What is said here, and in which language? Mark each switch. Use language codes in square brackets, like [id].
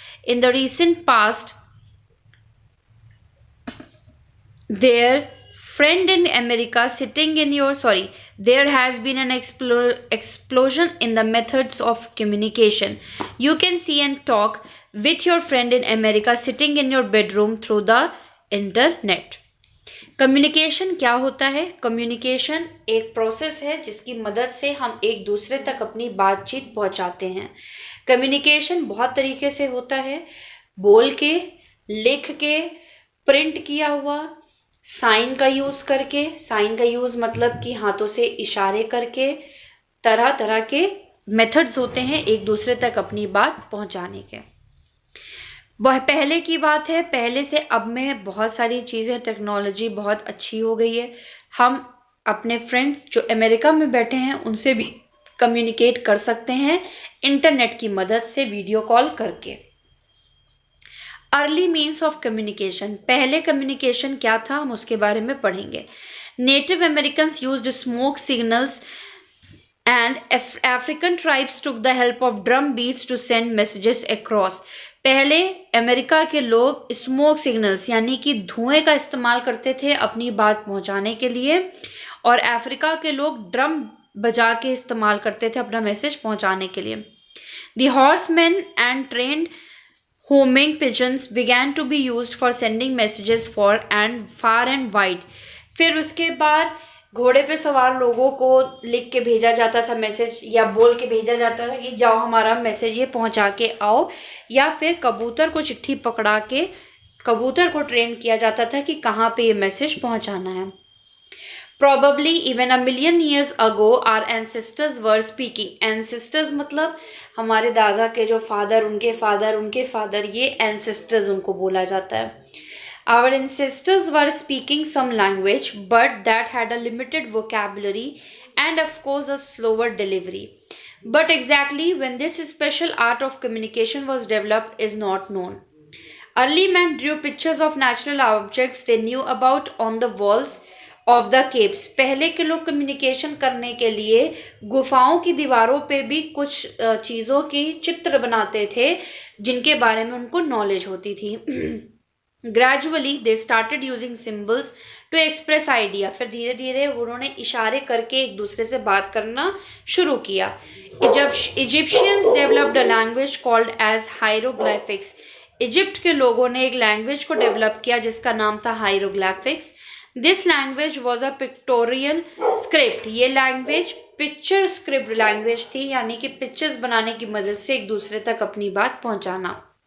[en] In the recent past, there has been an explosion in the methods of communication. You can see and talk with your friend in America sitting in your bedroom through the internet. [hi] Communication क्या होता है? Communication एक process है जिसकी मदद से हम एक दूसरे तक अपनी बातचीत पहुंचाते हैं. कम्युनिकेशन बहुत तरीके से होता है, बोल के, लिख के, प्रिंट किया हुआ, साइन का यूज करके. साइन का यूज मतलब कि हाथों से इशारे करके. तरह तरह के मेथड्स होते हैं एक दूसरे तक अपनी बात पहुंचाने के. वह पहले की बात है, पहले से अब में बहुत सारी चीज़ें, टेक्नोलॉजी बहुत अच्छी हो गई है. हम अपने फ्रेंड्स जो अमेरिका में बैठे हैं उनसे भी कम्युनिकेट कर सकते हैं इंटरनेट की मदद से, वीडियो कॉल करके. अर्ली मीन्स ऑफ कम्युनिकेशन, पहले कम्युनिकेशन क्या था हम उसके बारे में पढ़ेंगे. [en] Native Americans used smoke signals and African tribes took the help of drum beats to send messages across. [hi] पहले अमेरिका के लोग स्मोक सिग्नल्स यानी कि धुएं का इस्तेमाल करते थे अपनी बात पहुंचाने के लिए, और अफ्रीका के लोग ड्रम बजा के इस्तेमाल करते थे अपना मैसेज पहुंचाने के लिए. [en] The horsemen and trained homing pigeons began to be used for sending messages far and wide. [hi] फिर उसके बाद घोड़े पे सवार लोगों को लिख के भेजा जाता था मैसेज, या बोल के भेजा जाता था कि जाओ हमारा मैसेज ये पहुंचा के आओ, या फिर कबूतर को चिट्ठी पकड़ा के कबूतर को ट्रेन किया जाता था कि कहाँ पे ये मैसेज पहुंचाना है. [en] Probably even a million years ago our ancestors were speaking. [hi] Ancestors मतलब हमारे दादा के जो फादर, उनके फादर, उनके फादर, ये ancestors उनको बोला जाता है. [en] Our ancestors were speaking some language, but that had a limited vocabulary and of course a slower delivery. But exactly when this special art of communication was developed is not known. Early men drew pictures of natural objects they knew about on the walls of the caves. [hi] पहले के लोग communication करने के लिए गुफाओं की दीवारों पे भी कुछ चीज़ों की चित्र बनाते थे जिनके बारे में उनको नॉलेज होती थी. [en] Gradually they started using symbols to express idea. [hi] फिर धीरे धीरे उन्होंने इशारे करके एक दूसरे से बात करना शुरू किया. [en] Egyptians developed a language called as hieroglyphics. [hi] Egypt के लोगों ने एक लैंग्वेज को डेवलप किया जिसका नाम था hieroglyphics. [en] This language was a pictorial script. [hi] ये लैंग्वेज पिक्चर स्क्रिप्ट लैंग्वेज थी, यानी कि पिक्चर्स बनाने की मदद से एक दूसरे तक अपनी बात पहुंचाना.